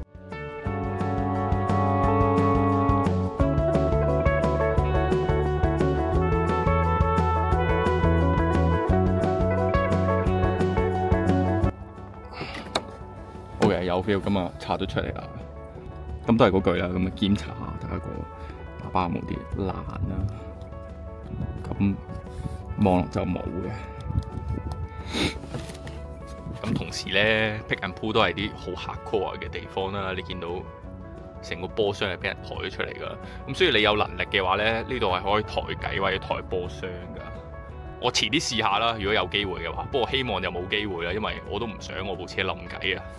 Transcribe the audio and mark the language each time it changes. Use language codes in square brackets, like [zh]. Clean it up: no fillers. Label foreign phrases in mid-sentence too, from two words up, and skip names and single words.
[yue] 有 feel 咁啊，拆咗出嚟啦。咁都係嗰句啦，咁啊檢查下睇下個喇叭有冇啲爛啦。咁望落就冇嘅。咁同時咧 ， [en] pick and pull [yue] 都係啲好 hardcore 嘅地方啦。你見到成個波箱係俾人抬咗出嚟噶。咁所以你有能力嘅話咧，呢度係可以抬計或者抬波箱噶。我遲啲試下啦，如果有機會嘅話。不過希望就冇機會啦，因為我都唔想我部車冧計啊。